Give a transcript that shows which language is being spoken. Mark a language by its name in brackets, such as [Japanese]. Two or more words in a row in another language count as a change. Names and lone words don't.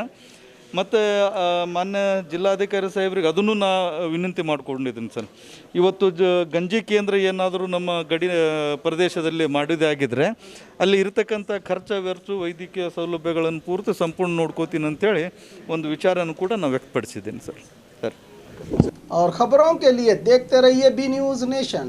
[Kannada] ಮತ್ತು ಮಾನ್ಯ ಜಿಲ್ಲಾಧಿಕಾರಿ ಸಾಹೇಬ್ರಿಗೆ ಅದನ್ನು ನಾ ವಿನಂತಿ ಮಾಡಿಕೊಂಡಿದ್ದೀನಿ ಸರ್. ಇವತ್ತು ಗಂಜಿ ಕೇಂದ್ರ ಏನಾದರೂ ನಮ್ಮ ಗಡಿ ಪ್ರದೇಶದಲ್ಲಿ ಮಾಡಿದೇ ಆಗಿದ್ದರೆ ಅಲ್ಲಿ ಇರತಕ್ಕಂಥ ಖರ್ಚು ವೆಚ್ಚ ವೈದ್ಯಕೀಯ ಸೌಲಭ್ಯಗಳನ್ನು ಪೂರ್ತಿ ಸಂಪೂರ್ಣ ನೋಡ್ಕೋತೀನಿ ಅಂತೇಳಿ ಒಂದು ವಿಚಾರನೂ ಕೂಡ ನಾನು ವ್ಯಕ್ತಪಡಿಸಿದ್ದೀನಿ ಸರ್. [Hindi] और खबरों के लिए देखते रहिए बी न्यूज़ नेशन।